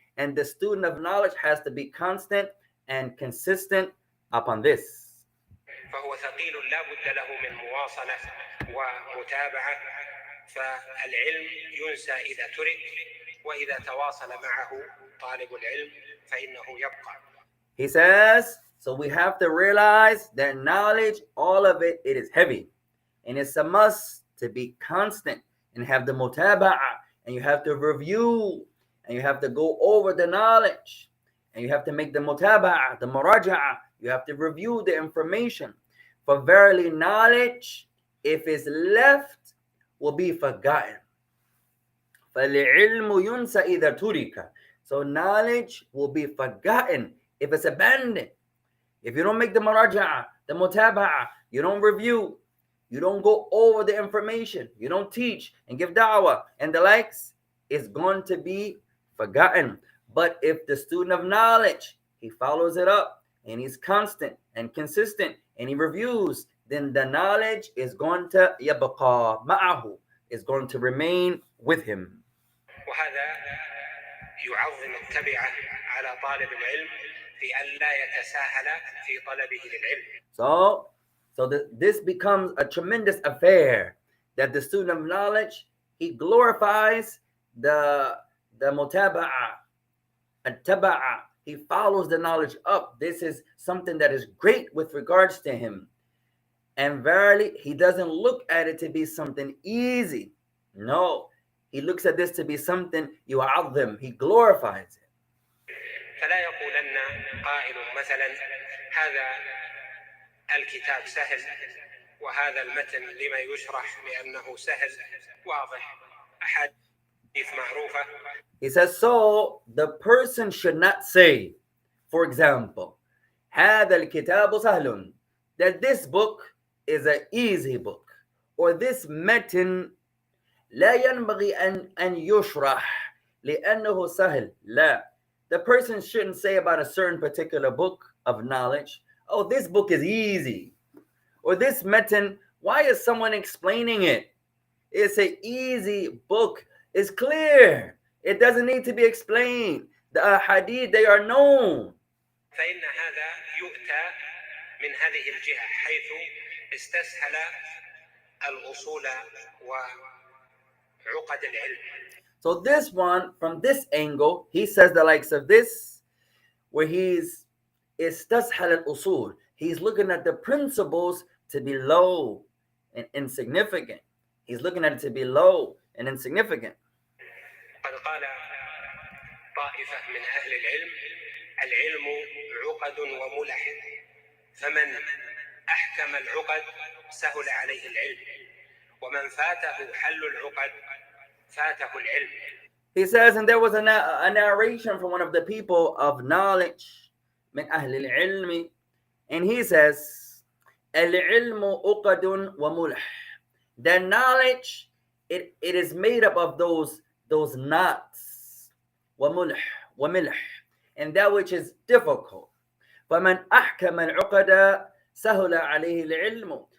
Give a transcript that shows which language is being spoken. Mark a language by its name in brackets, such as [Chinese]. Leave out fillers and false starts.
[English] And the student of knowledge has to be constant and consistent upon this. [Arabic] فهو ثقيل لا بد له من مواصلة ومتابعة، فالعلم ينسى إذا ترك، وإذا تواصل معه طالب العلم فإنه يبقى. [English] He says, so we have to realize that knowledge, all of it, it is heavy. And it's a must to be constant and have the mutaba'ah, and you have to review, and you have to go over the knowledge, and you have to make the mutaba'ah, the muraja'ah, you have to review the information. For verily knowledge, if it's left, will be forgotten. [Arabic] فَالْعِلْمُ يُنْسَى إِذَا تُرِكَ. [English] So knowledge will be forgotten if it's abandoned. If you don't make the muraja'ah, the mutaba'ah, you don't review, you don't go over the information, you don't teach and give da'wah and the likes, it's going to be forgotten. But if the student of knowledge, he follows it up and he's constant and consistent and he reviews, then the knowledge is going to [Arabic] yabqa ma'ahu, [English] is going to remain with him. [Arabic] وهذا يعظم التبعة على طالب العلم في أن لا يتساهل في طلبه للعلم. [English] So this becomes a tremendous affair that the student of knowledge, he glorifies the mutaba'ah, at-taba'ah. He follows the knowledge up. This is something that is great with regards to him. And verily, he doesn't look at it to be something easy. No, he looks at this to be something yu'azzim. He glorifies it. [Arabic] فلا يقولن قائل مثلا هذا الكتاب سهل وهذا المتن لما يشرح بأنه سهل واضح أحاديث معروفة. [English] He says, so the person should not say, for example, [Arabic] هذا الكتاب سهل, [English] that this book is an easy book, or this متن [Arabic] لا ينبغي أن يشرح لأنه سهل. لا. [English] The person shouldn't say about a certain particular book of knowledge, oh, this book is easy. Or this matan, why is someone explaining it? It's an easy book. It's clear. It doesn't need to be explained. The hadith, they are known. [Arabic] فإن هذا يؤتى من هذه الجهة حيث استسهل الأصول وعقد العلم. [English] So this one, from this angle, he says the likes of this, where he's [Arabic] istashal al-usul. [English] He's looking at the principles to be low and insignificant. He's looking at it to be low and insignificant. [Arabic] قد قال طائفة من أهل العلم العلم عقد وملح فمن أحكم العقد سهل عليه العلم ومن فاته حل العقد فاته العلم. [English] He says, and there was a narration from one of the people of knowledge, [Arabic] من أهل العلم, [English] and he says, [Arabic] العلم عقد وملح. [English] The knowledge, it is made up of those knots, وملح, وملح, and that which is difficult. [Arabic] فمن أحكم العقد سهل عليه العلم.